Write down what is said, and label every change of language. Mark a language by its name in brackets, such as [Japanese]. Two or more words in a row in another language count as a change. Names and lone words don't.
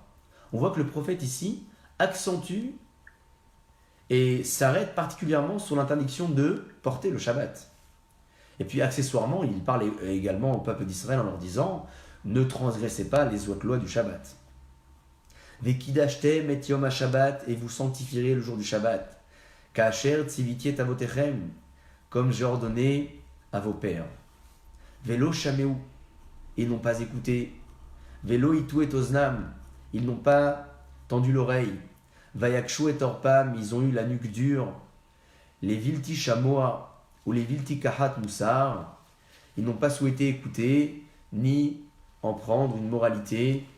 [French] On voit que le prophète ici accentue et s'arrête particulièrement sur l'interdiction de porter le Shabbat. Et puis accessoirement, il parle également au peuple d'Israël en leur disant ne transgressez pas les autres lois du Shabbat. [Hebrew] וקדשתם את יום השבת, [French] et vous sanctifierez le jour du Shabbat. [Hebrew] כאשר צויתי את אבותיכם, [French] comme j'ai ordonné à vos pères. [Hebrew] ולא שמעו, [French] ils n'ont pas écouté. [Hebrew] ולא הטו את אזנם, [French] ils n'ont pas tendu l'oreille. [Hebrew] ויקשו את ערפם, [French] ils ont eu la nuque dure. [Hebrew] לבלתי שמוע ולבלתי קחת מוסר, [French] ils n'ont pas souhaité écouter ni en prendre une moralité.